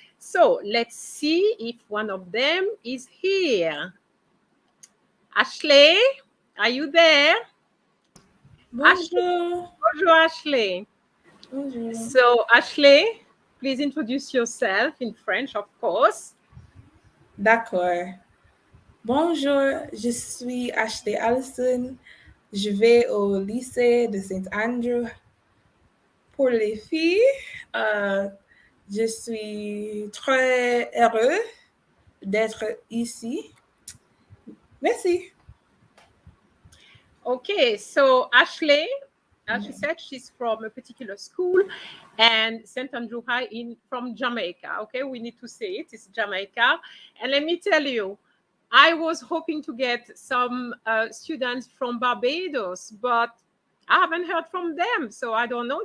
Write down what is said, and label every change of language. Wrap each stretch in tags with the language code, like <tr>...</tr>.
<en>So let's see if one of them is here. Ashley, are you there?</en> <fr>Bonjour. Bonjour, Ashley. Bonjour.</fr> <en>So Ashley, please introduce yourself in French, of course.</en> <fr>D'accord. Bonjour, je suis Ashley Allison. Je vais au lycée de Saint-Andrew. Pour les filles, je suis très heureux d'être ici. Merci.</fr> <en>Okay, so Ashley, as she said, she's from a particular school, and St. Andrew High from Jamaica. Okay, we need to say it. It's Jamaica. And let me tell you, I was hoping to get some students from Barbados, but I haven't heard from them. So I don't know.</en>